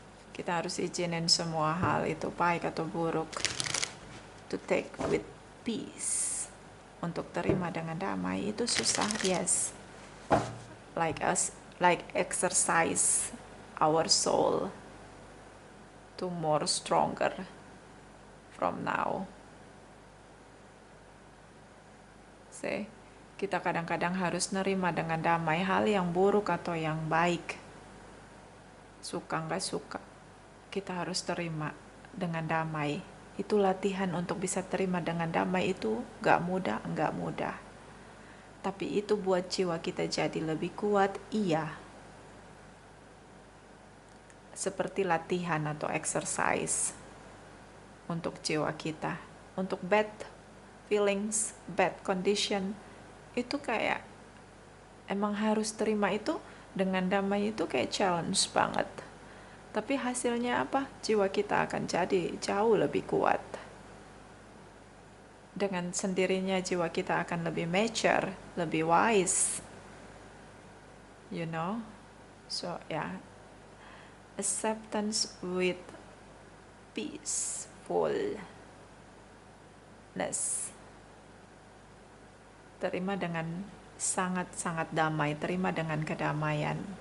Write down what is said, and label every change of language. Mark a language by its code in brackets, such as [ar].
[id] Kita harus izinin semua hal itu, baik atau buruk, [en] to take with peace, [id] untuk terima dengan damai. Itu susah, [en] yes, like exercise our soul to more stronger from now. [id] Kita kadang-kadang harus nerima dengan damai hal yang buruk atau yang baik. Suka nggak suka, kita harus terima dengan damai. Itu latihan untuk bisa terima dengan damai, itu nggak mudah. Tapi itu buat jiwa kita jadi lebih kuat, iya. Seperti latihan atau exercise untuk jiwa kita. Untuk [en] bad feelings, bad condition, [id] itu kayak emang harus terima itu dengan damai. Itu kayak challenge banget. Tapi hasilnya apa? Jiwa kita akan jadi jauh lebih kuat. Dengan sendirinya jiwa kita akan lebih mature, lebih wise. [en] You know? So yeah, acceptance with peacefulness. [id] Terima dengan sangat-sangat damai, terima dengan kedamaian.